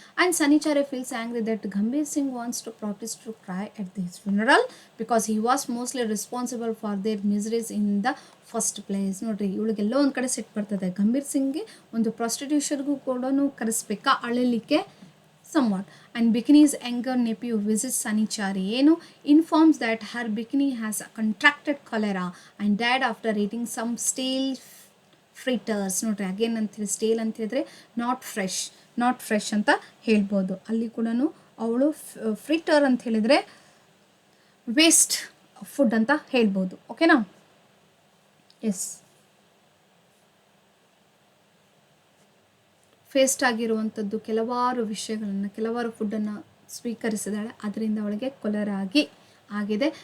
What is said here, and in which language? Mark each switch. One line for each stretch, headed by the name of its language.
English: And Sanichari feels angry that Gambhir Singh wants to practise to cry at this funeral because he was mostly responsible for their miseries in the first place.
Kannada: ನೋಡ್ರಿ, ಇವಳಿಗೆಲ್ಲೋ ಒಂದು ಕಡೆ ಸಿಟ್ಟು ಬರ್ತದೆ, ಗಂಭೀರ್ ಸಿಂಗ್ಗೆ ಒಂದು ಪ್ರಾಸ್ಟಿಟ್ಯೂಷನ್ಗೂ ಕೂಡ ಕರೆಸ್ಬೇಕಾ ಅಳಲಿಕ್ಕೆ somewhat.
English: And Bikini's younger nephew visits Sanichari. Informs that her Bikini has contracted cholera and died after eating some stale fritters.
Kannada: ನೋಡ್ರಿ, again ಅಂತ stale ಅಂತ ಹೇಳಿದ್ರೆ
English: not fresh
Kannada: ಅಂತ ಹೇಳ್ಬೋದು. ಅಲ್ಲಿ ಕೂಡ ಅವಳು ಫ್ರಿಟರ್ ಅಂತ ಹೇಳಿದರೆ ವೇಸ್ಟ್ ಫುಡ್ ಅಂತ ಹೇಳ್ಬೋದು. ಓಕೆನಾ? ಎಸ್, ಫೇಸ್ಟ್ ಆಗಿರುವಂಥದ್ದು ಕೆಲವಾರು ವಿಷಯಗಳನ್ನು, ಕೆಲವಾರು ಫುಡ್ಡನ್ನು ಸ್ವೀಕರಿಸಿದಾಳೆ, ಅದರಿಂದ ಅವಳಿಗೆ ಕೊಲೆರಾ ಆಗಿದೆ.